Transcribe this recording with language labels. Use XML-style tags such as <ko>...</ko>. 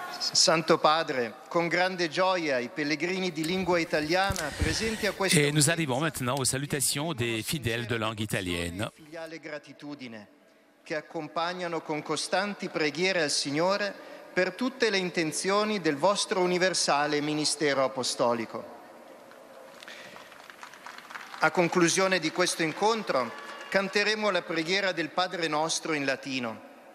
<it>Santo Padre, con grande gioia i pellegrini di lingua italiana presenti a questo</it> <fr>Et nous arrivons maintenant aux salutations des fidèles de langue italienne.</fr> <it>filiale gratitudine che accompagnano con costanti preghiere al Signore per tutte le intenzioni del vostro universale ministero apostolico. A conclusione di questo incontro canteremo la preghiera del Padre Nostro in latino.</it>